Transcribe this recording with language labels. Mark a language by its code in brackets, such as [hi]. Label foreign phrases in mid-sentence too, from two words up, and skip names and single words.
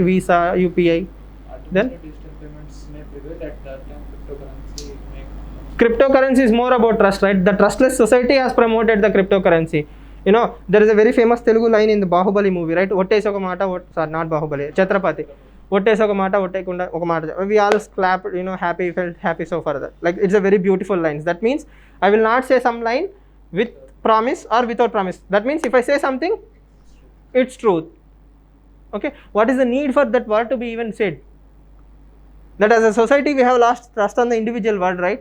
[en] Visa, UPI. Then Digital payments may prevail at that time. Cryptocurrency is more about trust, right? The trustless society has promoted the cryptocurrency. There is a very famous Telugu line in the Bahubali movie, right? [te] ఒట్టేసి ఒక మాట, [en] sorry, not [te] Bahubali, Chhatrapati. ఒట్టేసి ఒక మాట, ఒట్టేకుండా ఒక మాట. [en] We all clapped, happy, felt happy so far. That, like, it's a very beautiful line. That means I will not say some line with promise or without promise. That means if I say something, it's truth. Okay, what is the need for that word to be even said? That as a society we have lost trust on the individual word, right?